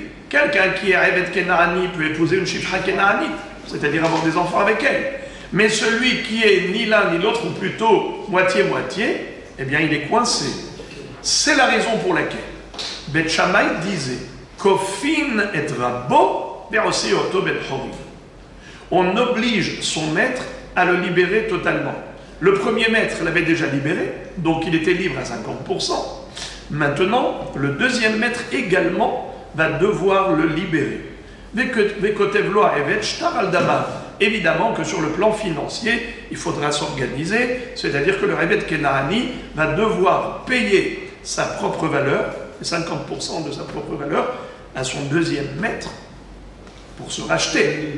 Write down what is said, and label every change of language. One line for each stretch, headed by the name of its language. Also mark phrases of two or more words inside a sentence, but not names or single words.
French: Quelqu'un qui est
Hebrew: עבד כנעני
French: peut épouser une
Hebrew: שפחה כנענית,
French: c'est-à-dire avoir des enfants avec elle. Mais celui qui est ni l'un ni l'autre, ou plutôt moitié-moitié, eh bien il est coincé. C'est la raison pour laquelle Beth Shammai disait
Hebrew: כופין את רבו ועושה אותו בן חורין.
French: On oblige son maître à le libérer totalement. Le premier maître l'avait déjà libéré, donc il était libre à 50%. Maintenant, le deuxième maître également va devoir le libérer. Évidemment que sur le plan financier, il faudra s'organiser, c'est-à-dire que le
Hebrew: עבד כנעני
French: va devoir payer sa propre valeur, 50% de sa propre valeur, à son deuxième maître pour se racheter.